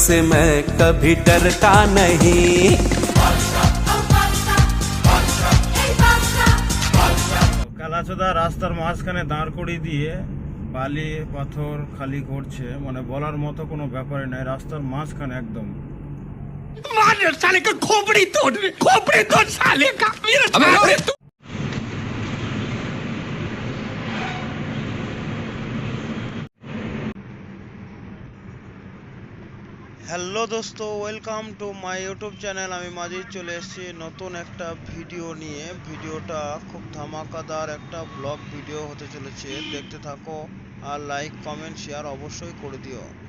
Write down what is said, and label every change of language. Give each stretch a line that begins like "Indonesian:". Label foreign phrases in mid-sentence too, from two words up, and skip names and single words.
Hindi: से मैं कभी डरता नहीं।
Bangla: কালাচোদা রাস্তার মাঝখানে দাঁড় করিয়ে দিয়ে বালি পাথর খালি করছে, মানে বলার মতো কোনো ব্যাপারই নাই। রাস্তার মাঝখানে একদম
Hindi: साले का खोपड़ी तोड़ साले का
Bangla: হ্যালো দোস্ত,
English: welcome to my YouTube channel.
Bangla: আমি মাঝেই চলে এসেছি নতুন একটা ভিডিও নিয়ে। ভিডিওটা খুব ধামাকাদার একটা
English: vlog video
Bangla: হতে চলেছে, দেখতে থাকো আর
English: like comment share
Bangla: অবশ্যই করে দিও।